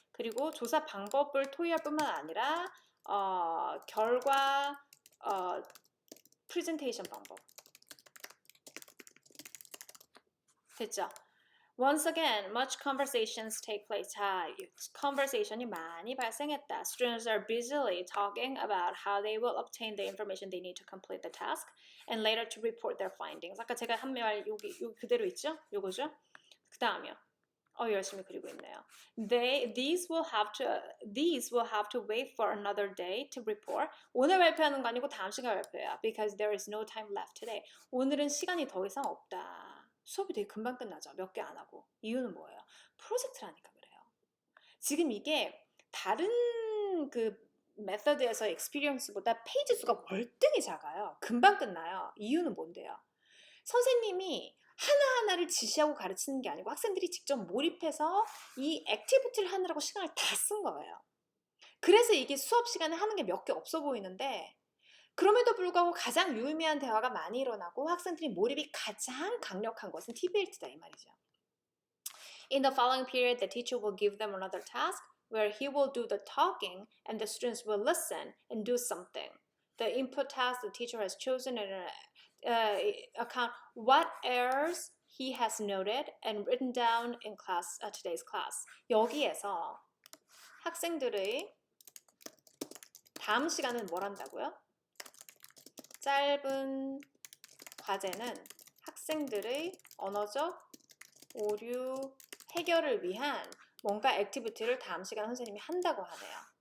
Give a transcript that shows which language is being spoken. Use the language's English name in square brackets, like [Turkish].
[Korean] 그리고 조사 방법을 토의할 뿐만 아니라 결과 프레젠테이션 방법. 됐죠? [English] Once again, much conversations take place. [Korean] 자, conversation이 많이 발생했다. [English] Students are busily talking about how they will obtain the information they need to complete the task and later to report their findings. [Korean] 아까 제가 한 말 여기 그대로 있죠? 요거죠? 그 다음이요. 열심히 그리고 있네요. [English] These will have to wait for another day to report. [Korean] 오늘 발표하는 거 아니고 다음 시간 발표야. [English] Because there is no time left today. [Korean] 오늘은 시간이 더 이상 없다. 수업이 되게 금방 끝나죠. 몇 개 안 하고. 이유는 뭐예요? 프로젝트라니까 그래요. 지금 이게 다른 그 메서드에서 익스피리언스보다 페이지 수가 월등히 작아요. 금방 끝나요. 이유는 뭔데요? 선생님이 하나하나를 지시하고 가르치는 게 아니고 학생들이 직접 몰입해서 이 액티비티를 하느라고 시간을 다 쓴 거예요. 그래서 이게 수업 시간에 하는 게 몇 개 없어 보이는데 그럼에도 불구하고 가장 유의미한 대화가 많이 일어나고 학생들이 몰입이 가장 강력한 것은 TBLT다 이 말이죠. [English] In the following period, the teacher will give them another task where he will do the talking and the students will listen and do something. The input task the teacher has chosen in account what errors he has noted and written down in class today's class. [Korean] 여기에서 학생들의 다음 시간은 뭘 한다고요? 짧은 과제는 학생들의 언어적 오류 해결을 위한 뭔가 액티비티를 다음 시간 선생님이 한다고 하네요.